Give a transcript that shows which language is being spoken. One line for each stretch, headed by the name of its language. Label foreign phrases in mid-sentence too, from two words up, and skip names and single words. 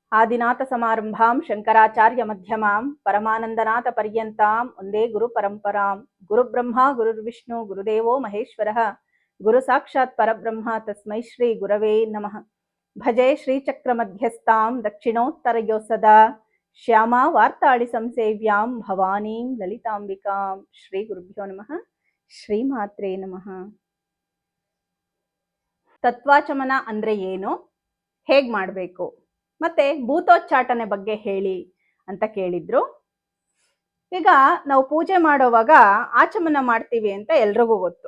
Sanskrit: ಆದಿನಾಥ ಸಮಾರಂಭಾಂ ಶಂಕರಾಚಾರ್ಯ ಮಧ್ಯಮಾಂ ಪರಮಾನಂದನಾಥ ಪರ್ಯಂತಾಂ ಒಂದೇ ಗುರು ಪರಂಪರಾಂ ಗುರು ಬ್ರಹ್ಮ ಗುರುರ್ವಿಷ್ಣು ಗುರುದೇವೋ ಮಹೇಶ್ವರಃ ಗುರು ಸಾಕ್ಷಾತ್ ಪರಬ್ರಹ್ಮ ತಸ್ಮೈ ಶ್ರೀ ಗುರವೇ ನಮಃ. ಭಜೆ ಶ್ರೀಚಕ್ರ ಮಧ್ಯಸ್ಥಾಂ ದಕ್ಷಿಣೋತ್ತರಯೋ ಸದಾ ಶ್ಯಾಮಾ ವಾರ್ತಾಳಿ ಸಂಸೇವ್ಯಾಂ ಭವಾನೀಂ ಲಲಿತಾಂಬಿಕಾಂ. ಶ್ರೀ ಗುರುಭ್ಯೋ ನಮಃ. ಶ್ರೀಮಾತ್ರೇ ನಮಃ.
Kannada: ತತ್ವಾಚಮನ ಅಂದ್ರೆ ಏನು, ಹೇಗ್ ಮಾಡಬೇಕು, ಮತ್ತೆ ಭೂತೋಚ್ಚಾಟನೆ ಬಗ್ಗೆ ಹೇಳಿ ಅಂತ ಕೇಳಿದ್ರು. ಈಗ ನಾವು ಪೂಜೆ ಮಾಡೋವಾಗ ಆಚಮನ ಮಾಡ್ತೀವಿ ಅಂತ ಎಲ್ರಿಗೂ ಗೊತ್ತು.